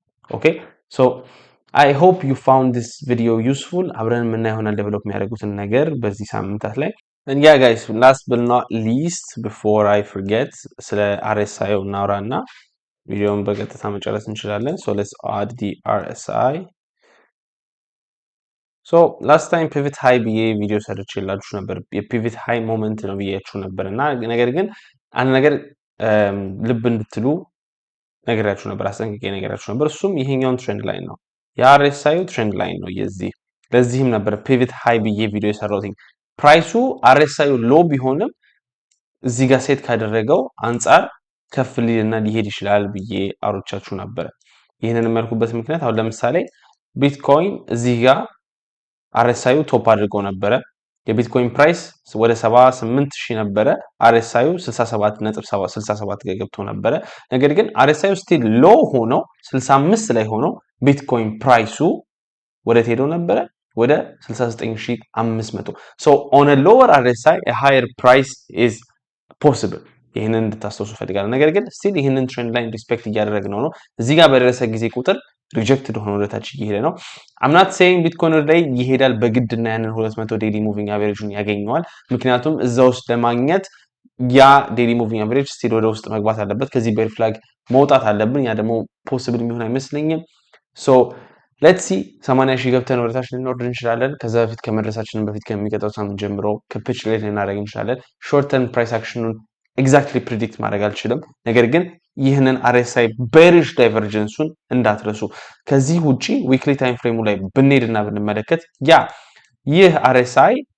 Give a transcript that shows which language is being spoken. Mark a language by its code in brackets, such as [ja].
[en] Okay, so I hope you found this video useful. [am] አብረን የምናየው ይሆናል ዴቨሎፕ የሚያደርጉትን ነገር በዚህ ሳምንታት ላይ። [en] and yeah guys, last but not least before I forget [am] ስለ RSI እናውራና ቪዲዮውን በቀጥታ መጨረስ እንችላለን. [en] so let's add the RSI. so last time pivot high [am] ብዬ ቪዲዮ ሰርቼላችሁ ነበር. የፒቪት ሃይ ሞመንት ነው ብያችሁ ነበርና ነገር ግን አንድ ነገር ልብ እንድትሉ ነገራችሁ ነበር፣ አስጠንቅቄ ነገራችሁ ነበር። እሱም ይሄኛውን ትሬንድ ላይን ነው፣ የአርኤስአይ ትሬንድ ላይን ነው የዚህ። ለዚህም ነበር ፒቪት ሃይ ብዬ ቪዲዮ የሰራሁት። ፕራይሱ አርኤስአይ ሎ ቢሆንም እዚህ ጋር ሴት ካደረገው አንጻር ከፍ ሊልና ሊሄድ ይችላል ብዬ አውርቻችሁ ነበር። ይህንን የማልኩበት ምክንያት አሁን ለምሳሌ ቢትኮይን እዚህ ጋር አርኤስአዩ ቶፕ አድርገው ነበረ። የቢትኮይን ፕራይስ ወደ 78000 ነበረ። አርኤስአዩ 67.67 ጋር ገብቶ ነበረ። ነገር ግን አርኤስአዩ ስቲል ሎ ሆኖ 65 ላይ ሆኖ ቢትኮይን ፕራይሱ ወደ ሄዶ ነበረ ወደ 69500. [en] so on a lower RSI a higher price is possible. [am] ይሄንን እንድታስተውሉ ፈልጋለሁ። ነገር ግን ስቲል ይሄንን ትሬንድ ላይን ሪስፔክት እያደረግነው ነው። እዚህ ጋር በደረሰ ጊዜ ቁጥር ሪጀክትድ ሆኖ ወደታች እየሄደ ነው። [en] I'm not saying [am] ቢትኮይን ላይ ይሄዳል በግድና ያንን 200 ዴይሊ ሙቪንግ አቨሬጁን ያገኘዋል። ምክንያቱም እዛ ውስጥ ለማግኘት ያ ዴይሊ ሙቪንግ አቨሬጅ ስቲል ወደ ውስጥ መግባት አለበት። ከዚህ ቤር ፍላግ መውጣት አለብን። ያ ደግሞ ፖሲብል የሚሆን አይመስለኝም። ሶ ሌትስ ሲ 80000 ገብተን ወደታች ልንወርድ እንችላለን። ከዛ በፊት ከመድረሳችን በፊት ከሚቀጥለው ሳምንት ጀምሮ ካፒቹሌት ልናደርግ እንችላለን። ሾርት ተርም ፕራይስ አክሽኑን ኤግዛክትሊ ፕሪዲክት ማድረግ አልችልም። ነገር ግን ይህንን አርኤስአይ ቤሪሽ ዳይቨርጀንሱን እንዳትረሱ። ከዚህ ውጪ ዊክሊ ታይም ፍሬሙ ላይ ብንሄድና ብንመለከት ያ ይህ አርኤስአይ